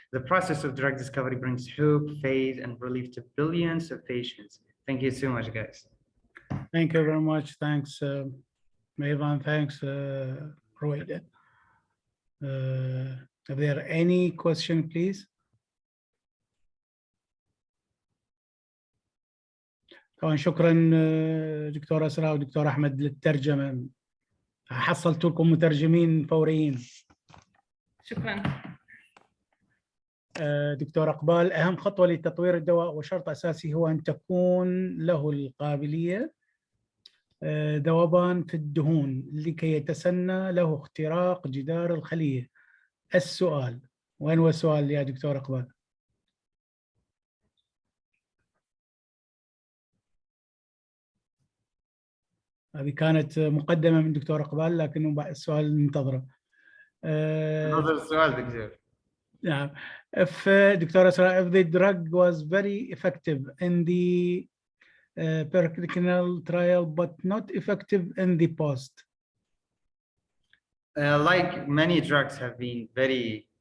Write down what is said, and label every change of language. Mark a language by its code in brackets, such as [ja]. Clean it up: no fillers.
[en] The process of drug discovery brings hope, faith, and relief to billions of patients. Thank you so much, guys. Thank you very much. Thanks, Mehfan. Thanks, Royda. Are there any question, please? [ar] طبعا شكرا دكتور أسراء ودكتور أحمد للترجمة. حصلت لكم مترجمين فوريين. شكرا. دكتور إقبال، أهم خطوة لتطوير الدواء وشرط أساسي هو أن تكون له القابلية ذوبان في الدهون لكي يتسنى له اختراق جدار الخلية. السؤال، وين هو السؤال يا دكتور إقبال؟ هذه كانت مقدمة من دكتور إقبال، لكنه السؤال منتظره. هذا السؤال دكتور. نعم. [en] Doctor أسراء, if the drug was very effective in the preclinical trial but not effective in the post. Like many drugs have been very